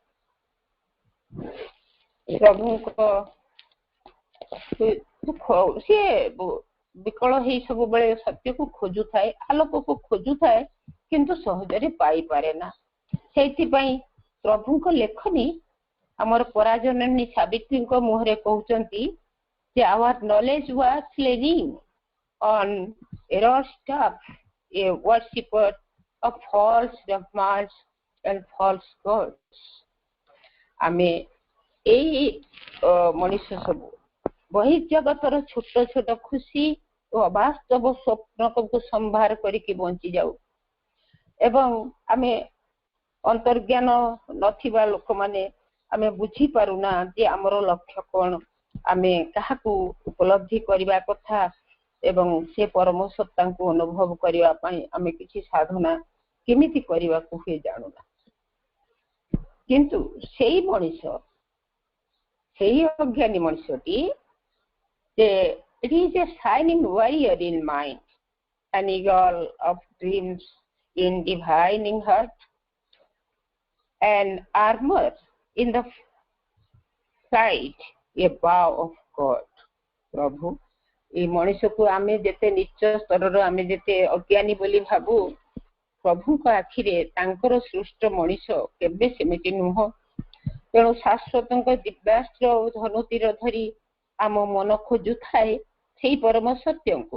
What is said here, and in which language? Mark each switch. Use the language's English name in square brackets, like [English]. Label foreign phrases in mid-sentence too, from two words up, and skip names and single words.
[Odia] ପ୍ରଭୁଙ୍କ ସିଏ ବିକଳ ହେଇ ସବୁବେଳେ ସତ୍ୟକୁ ଖୋଜୁଥାଏ, ଆଲୋକକୁ ଖୋଜୁଥାଏ, କିନ୍ତୁ ସହଜରେ ପାଇପାରେ ନା। ସେଇଥିପାଇଁ ପ୍ରଭୁଙ୍କ ଲେଖନୀ ଆମର ପରାଜନନୀ ସାବିତ୍ରୀଙ୍କ ମୁହଁରେ କହୁଛନ୍ତି ଯେ [English] our knowledge was leaning on error stuff, a worshipper of false dogmas and false gods। [Odia] ଆମେ ଏଇ ମଣିଷ ସବୁ ବହି ଜଗତର ଛୋଟ ଛୋଟ ଖୁସି ଓ ଅବାସ୍ତବ ସ୍ୱପ୍ନକୁ ସମ୍ଭାର କରିକି ବଞ୍ଚି ଯାଉ ଏବଂ ଆମେ ଅନ୍ତର୍ଜ୍ଞାନ ନଥିବା ଲୋକମାନେ ଆମେ ବୁଝିପାରୁନା ଯେ ଆମର ଲକ୍ଷ୍ୟ କଣ, ଆମେ କାହାକୁ ଉପଲବ୍ଧି କରିବା କଥା ଏବଂ ସେ ପରମ ସତ୍ତାଙ୍କୁ ଅନୁଭବ କରିବା ପାଇଁ ଆମେ କିଛି ସାଧନା କେମିତି କରିବାକୁ ହୁଏ ଜାଣୁନା। କିନ୍ତୁ ସେଇ ମଣିଷ, ସେଇ ଅଜ୍ଞାନୀ ମଣିଷଟି ଯେ [English] it is a shining warrior in mind, an eagle of dreams in divining heart, an armor in the fight, a bow of God। [Odia] ପ୍ରଭୁ এই ମଣିଷକୁ ଆମେ ଯେତେ ନିଚ ସ୍ତରର ଆମେ ଯେତେ ଅଜ୍ଞାନୀ ବୋଲି ଭାବୁ, ପ୍ରଭୁଙ୍କ ଆଖିରେ ତାଙ୍କର ସୃଷ୍ଟ ମଣିଷ କେବେ ସେମିତି ନୁହଁ। ତେଣୁ ଶାଶ୍ୱତଙ୍କ ଦିବ୍ୟାସ୍ତ୍ର ଓ ଧନୁତୀର ଧରି ଆମ ମନ ଖୋଜୁଥାଏ ସେଇ ପରମ ସତ୍ୟଙ୍କୁ।